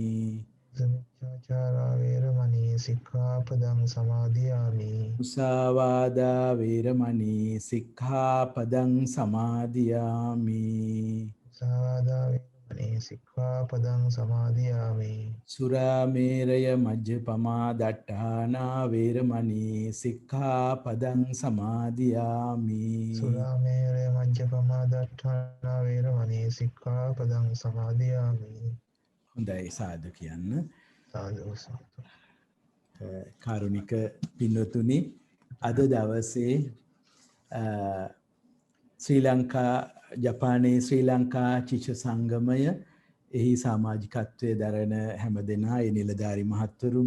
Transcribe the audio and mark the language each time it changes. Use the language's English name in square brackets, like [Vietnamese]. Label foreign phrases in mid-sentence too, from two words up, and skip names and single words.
[Pali] මුසාවාදා වේරමණී සික්ඛාපදං සමාදියාමි සුරාමේරය මජ්ජපමා දට්ඨානා වේරමණී සික්ඛාපදං සමාදියාමි [Sinhala] හොඳයි සාදු කියන්න. කාරුණික පින්වතුනි අද දවසේ ශ්‍රී ලංකා ජපානයේ ශ්‍රී ලංකා ශිෂ්‍ය සංගමය එහි සමාජිකත්වයේ දරන හැම දෙනා ඒ නිලධාරි මහත්වරු